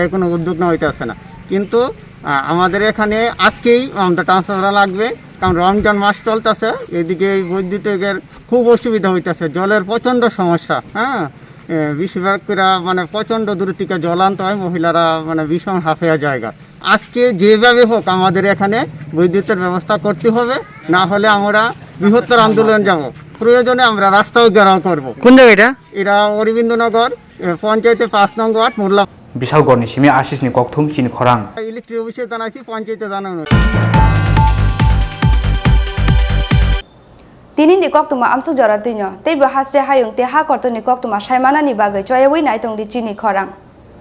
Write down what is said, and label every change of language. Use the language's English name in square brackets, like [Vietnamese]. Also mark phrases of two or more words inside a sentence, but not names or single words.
[Bangla] কোনো উদ্যোগ নেওয়া হইতেছে না কিন্তু আমাদের এখানে আজকেই আমাদের ট্রান্সফরমার লাগবে কারণ রমজান মাস চলতেছে এদিকে বৈদ্যুতিকের খুব অসুবিধা হইতেছে জলের প্রচণ্ড সমস্যা হ্যাঁ বেশিরভাগ করে মানে প্রচণ্ড দূর থেকে জল আনতে হয় মহিলারা মানে ভীষণ হাফেয়া জায়গা আজকে যেভাবে হোক আমাদের এখানে বৈদ্যুতের ব্যবস্থা করতে হবে না হলে আমরা বৃহত্তর আন্দোলন যাব প্রয়োজনে আমরা রাস্তাও ঘেরাও করব কোন জায়গাটা এটা অরবিন্দনগর পঞ্চায়েতে 5 নং ওয়ার্ড মোল্লা [Kok Borok] বিশাল গড়নি সিমি আশিসনি ককথুম চিনি খরাং [English] electric office-e [Bangla] জানাইছি পঞ্চায়েতে জানানো [Kok Borok] Tinini koktuma amsa jara tinyo teibo hasre hayung te ha kortoni koktuma shaimana ni bagai choyawai nai tongdi Chini Khorang